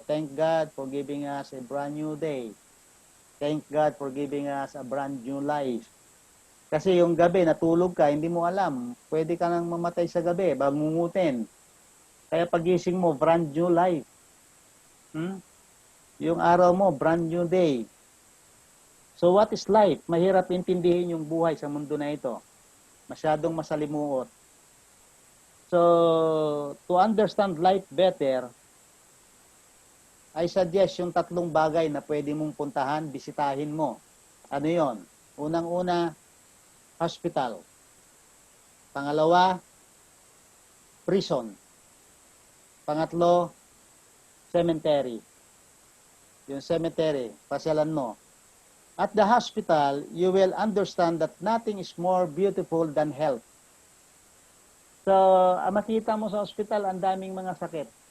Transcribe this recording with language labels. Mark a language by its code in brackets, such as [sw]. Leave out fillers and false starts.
[en] Thank God for giving us a brand new day. Thank God for giving us a brand new life. [tl] Kasi yung gabi, natulog ka, hindi mo alam. Pwede ka nang mamatay sa gabi, bangungutin. Kaya pagising mo, [en] brand new life. [tl] Yung araw mo, [en] brand new day. So what is life? [tl] Mahirap intindihin yung buhay sa mundo na ito. Masyadong masalimuot. So, [en] to understand life better, I suggest [tl] yung 3 bagay na pwede mong puntahan, bisitahin mo. Ano yon? Unang-una, hospital. Pangalawa, prison. Pangatlo, cemetery. Yung cemetery, pasyalan mo. [en] At the hospital, you will understand that nothing is more beautiful than health. [tl] So, makita mo sa hospital, ang daming mga sakit.